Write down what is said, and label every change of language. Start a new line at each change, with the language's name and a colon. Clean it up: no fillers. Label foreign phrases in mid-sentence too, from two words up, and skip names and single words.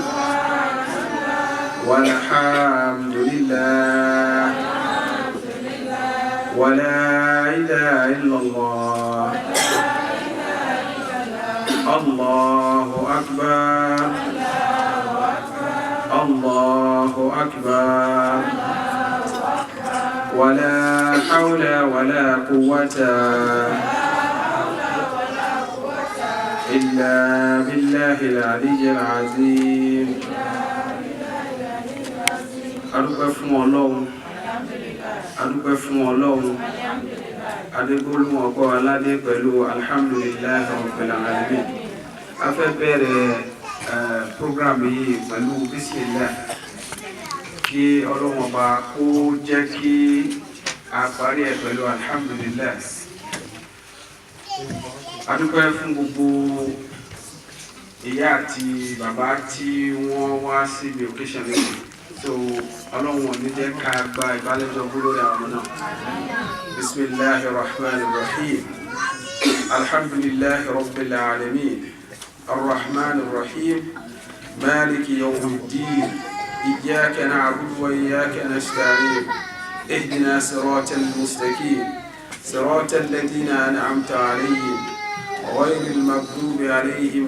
Arabic: والحمد لله ولا إله إلا الله الله أكبر الله أكبر ولا حول ولا قوة إلا بالله العلي العظيم
Yoruba: adúpẹ́ fún Ọlọ́run adúpẹ́ fún Ọlọ́run adégbólúmọ̀ ọkọ̀ aládé pẹ̀lú
Arabic: الحمد لله رب العالمين
Yoruba: a fẹ́ bẹ̀rẹ̀ program yìí pẹ̀lú bismillah kí Ọlọ́run Ọba kó jẹ́ kí a parí ẹ̀ pẹ̀lú alhamdulillah adúpẹ́ fún gbogbo ìyá àti bàbá tí wọ́n wá síbi occasion yìí so Ọlọ́run ò ní jẹ́ ká gba ìbálẹ́jọ́ lórí àwọn náà
Arabic: بسم الله الرحمن الرحيم الحمد لله رب العالمين الرحمن الرحيم مالك يوم الدين إياك نعبد وإياك نستعين اهدنا الصراط المستقيم صراط الذين أنعمت عليهم غير المغضوب عليهم